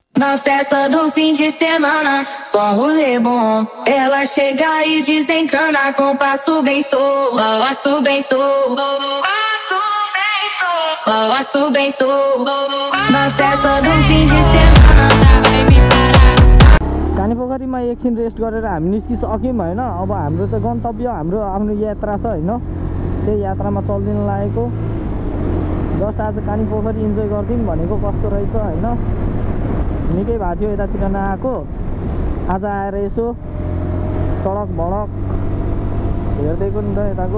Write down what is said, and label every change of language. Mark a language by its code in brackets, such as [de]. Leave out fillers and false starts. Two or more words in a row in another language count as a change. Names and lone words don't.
[pt] Na festa do fim de semana, só rolê bom. Ela chega e desencana com passo bem solto. Passo bem solto. Passo bem solto. Na festa do fim de semana, vai me parar. [ne] कानीपोखरीमा एकछिन रेस्ट गरेर हामी निस्किसक्यौँ हैन। अब हाम्रो चाहिँ गन्तव्य हाम्रो आफ्नो यात्रा छ हैन। त्यही यात्रामा चल्दिन लागेको। जस्ट आज कानीपोखरी इन्जोय गर्दिम भनेको कस्तो रहेछ हैन। निकै भएको थियो यतातिर नआएको। आज आएर यसो सडक भडक हेर्दैको नि त यताको।